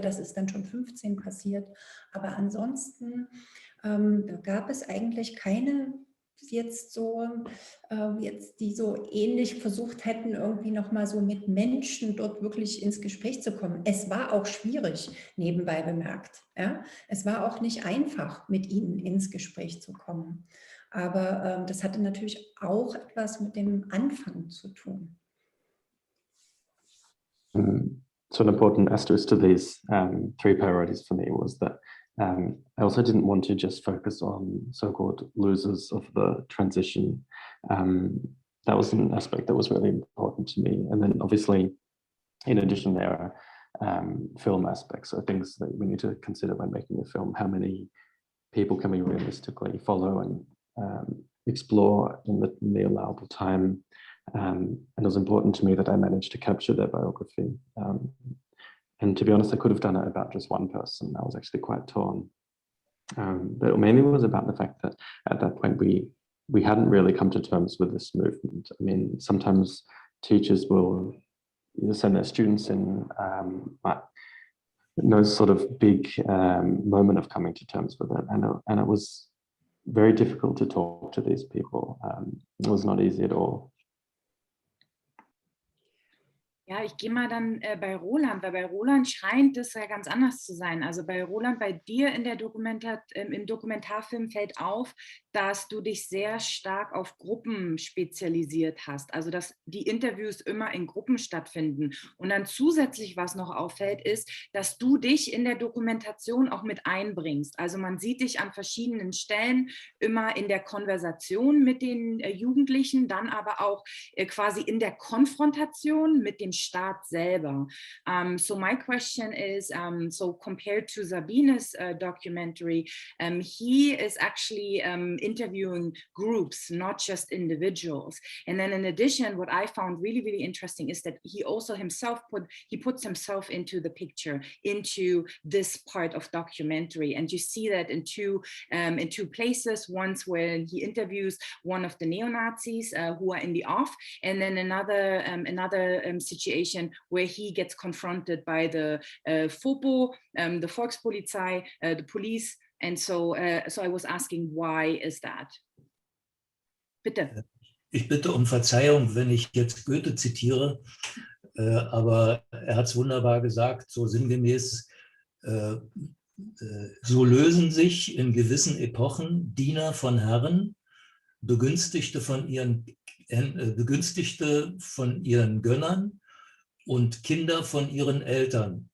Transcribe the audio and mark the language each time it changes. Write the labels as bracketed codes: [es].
[de] Das ist dann schon 15 passiert. Aber ansonsten gab es eigentlich keine jetzt so, die so ähnlich versucht hätten, irgendwie nochmal so mit Menschen dort wirklich ins Gespräch zu kommen. Es war auch schwierig, nebenbei bemerkt. Ja? Es war auch nicht einfach, mit ihnen ins Gespräch zu kommen. Aber das hatte natürlich auch etwas mit dem Anfang zu tun. [en] So an important asterisk to these 3 priorities for me was that I also didn't want to just focus on so-called losers of the transition. That was an aspect that was really important to me. And then obviously, in addition, there are film aspects, so things that we need to consider when making a film. How many people can we realistically follow and explore in the allowable time? And it was important to me that I managed to capture their biography. And to be honest, I could have done it about just one person. I was actually quite torn. But mainly it was about the fact that at that point we hadn't really come to terms with this movement. I mean, sometimes teachers will send their students in no sort of big moment of coming to terms with it. And it was very difficult to talk to these people. It was not easy at all. [de] Ja, ich gehe mal dann bei Roland, weil bei Roland scheint es ja ganz anders zu sein. Also bei Roland, bei dir in der im Dokumentarfilm fällt auf, dass du dich sehr stark auf Gruppen spezialisiert hast. Also dass die Interviews immer in Gruppen stattfinden. Und dann zusätzlich, was noch auffällt, ist, dass du dich in der Dokumentation auch mit einbringst. Also man sieht dich an verschiedenen Stellen immer in der Konversation mit den Jugendlichen, dann aber auch quasi in der Konfrontation mit dem Staat selber. [en] So my question is, so compared to Sabine's documentary, he is actually interviewing groups, not just individuals. And then in addition, what I found really, really interesting is that he also himself puts himself into the picture, into this part of documentary. And you see that in two places, once when he interviews one of the neo-Nazis who are in the off, and then another situation where he gets confronted by the FOPO, the Volkspolizei, the police. And so I was asking, why is that? [de] Bitte. Ich bitte um Verzeihung, wenn ich jetzt Goethe zitiere, aber er hat es wunderbar gesagt, so sinngemäß, so lösen sich in gewissen Epochen Diener von Herren Begünstigte von ihren Gönnern und Kinder von ihren Eltern.